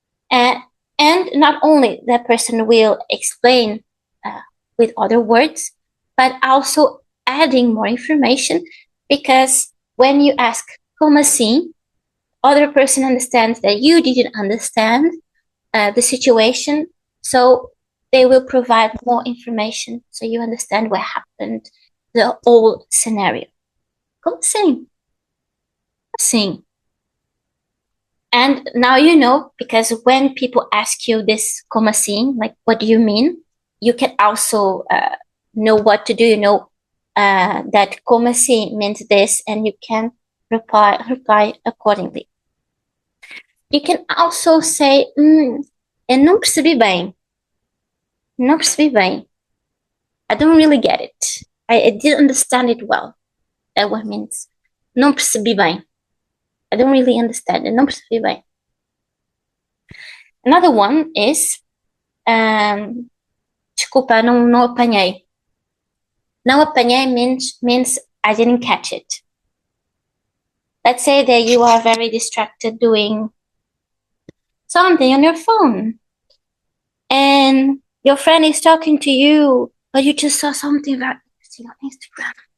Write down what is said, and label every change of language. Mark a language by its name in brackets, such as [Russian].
[English] And not only that person will explain with other words, but also adding more information, because when you ask [Portuguese] como assim, [English] other person understands that you didn't understand the situation, so they will provide more information so you understand what happened, the whole scenario. [Portuguese] Como assim? Assim. [English] And now you know, because when people ask you this [Portuguese] como assim, [English] like what do you mean, you can also know what to do. You know that como assim means this, and you can reply accordingly. You can also say, [Portuguese] eu não percebi bem. Não percebi bem. [English] I don't really get it. I didn't understand it well. That what means. [Portuguese] Não percebi bem. [English] I don't really understand it. [Portuguese] Não percebi bem. [English] Another one is, [Portuguese] desculpa, não apanhei. Não apanhei [English] means I didn't catch it. Let's say that you are very distracted doing something on your phone, and your friend is talking to you, but you just saw something very interesting on Instagram.